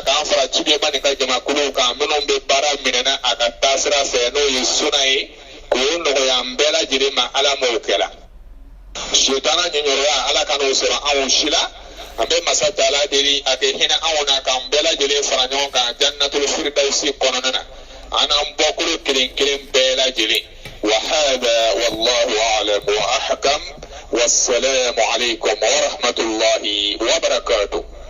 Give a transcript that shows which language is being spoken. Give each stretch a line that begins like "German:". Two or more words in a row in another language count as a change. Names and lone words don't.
Bambara: fara cidenba nin ka jamakuluw kan minnu bɛ baara minɛna a ka taasira fɛ n'o ye sunna ye k'o nɔgɔya an bɛɛ lajɛlen ma ala m'o kɛla sitana ɲɛɲɔrɔya ala ka n'o sɔrɔ anw si la an bɛ masa taala deli a kɛ hinɛ anw na k'an bɛɛ lajɛlen fara ɲɔgɔn kan
Arabic: جنة الفردوس
Bambara: kɔnɔna na an n'an bɔkolo kelen kelen bɛɛ lajɛlen
Arabic: وهذا والله أعلم وأحكم والسلام عليكم ورحمة الله وبركاته